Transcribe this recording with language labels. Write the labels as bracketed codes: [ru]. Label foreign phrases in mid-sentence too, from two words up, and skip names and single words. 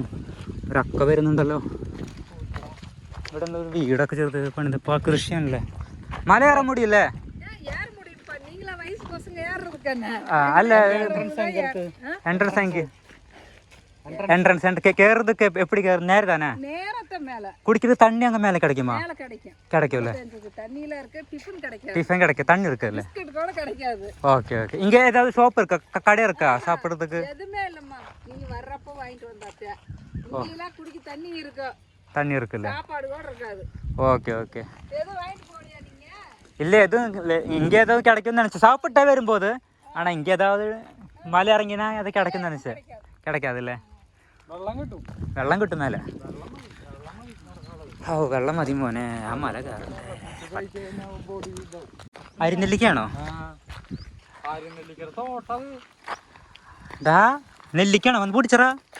[ml] ഒരക്ക വരുന്നുണ്ടല്ലോ. ഇവിടെ എന്താ ഒരു വീടൊക്കെ ചെറുത് പണിതിപ്പോ കൃഷിയാണല്ലേ. മല കയറാൻ മുടിയല്ലേ? അല്ല, എൻട്രൻസ് കയറുന്നതൊക്കെ എപ്പടി കയറും? നേരെ തന്നെ [ta] குடிக்கிறது தண்ணி அங்கே மேலே கிடைக்குமா? கிடைக்கும்ல, டிஃபன் கிடைக்கும், தண்ணி இருக்குல்ல. ஓகே ஓகே. இங்கே ஏதாவது ஷாப் இருக்கா, கடை இருக்கா சாப்பிட்றதுக்கு? தண்ணி இருக்குல்ல. ஓகே ஓகே. இல்லை எதுவும் இல்லை, இங்கே ஏதாவது கிடைக்கும்னு நினச்சேன் சாப்பிட்டே வரும்போது. ஆனால் இங்கே ஏதாவது மலை இறங்கினா அது கிடைக்கும்னு நினச்சேன். கிடைக்காதுல்ல, [ml] വെള്ളം കിട്ടും മേലെ. ഓ വെള്ളം മതി മോനെ, ആ മല കയറണ്ടേ. അരിനെല്ലിക്കാണോ? നെല്ലിക്കാണോ? വന്ന് പൊട്ടിച്ചറാ.